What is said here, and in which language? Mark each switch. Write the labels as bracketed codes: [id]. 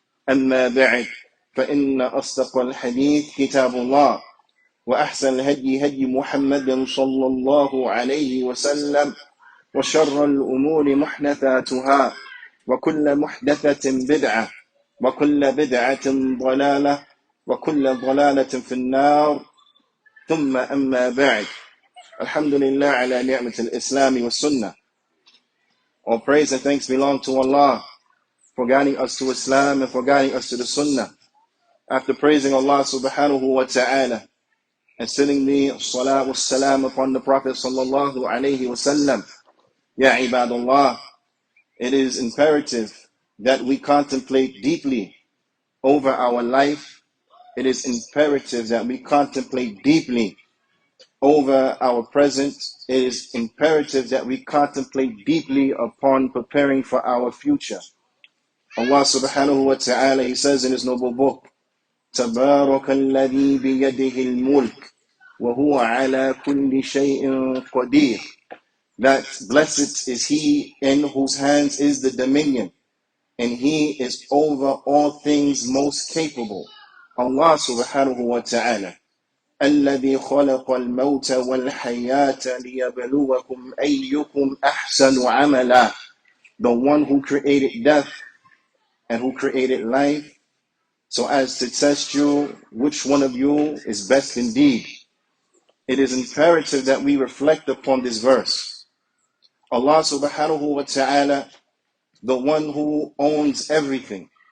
[ar] أما بعد فإن أصدق الحديث كتاب الله وأحسن الهدي محمد صلى الله عليه وسلم وشر الأمور محدثاتها وكل محدثة بدعة وكل بدعة ضلالة وكل ضلالة في النار ثم أما بعد الحمد لله على نعمة الإسلام والسنة. [en] All praise and thanks belong to Allah for guiding us to Islam and for guiding us to the Sunnah. After praising Allah subhanahu wa ta'ala and sending the salat wa salam upon the Prophet sallallahu alayhi wa sallam, Ya ibadallah, it is imperative that we contemplate deeply over our life. It is imperative that we contemplate deeply over our present. It is imperative that we contemplate deeply upon preparing for our future. Allah subhanahu wa ta'ala, He says in His noble book, [ar] تَبَارَكَ الَّذِي بِيَدِهِ الْمُلْكِ وَهُوَ عَلَى كُلِّ شَيْءٍ قَدِيرٌ. [en] That blessed is He in whose hands is the dominion, and He is over all things most capable. Allah subhanahu wa ta'ala. [ar] الذي خلق الموت والحياة ليبلوكم أيكم أحسن عملا. [en] The one who created death and who created life, so as to test you which one of you is best indeed. It is imperative that we reflect upon this verse. Allah subhanahu wa ta'ala, the one who owns everything.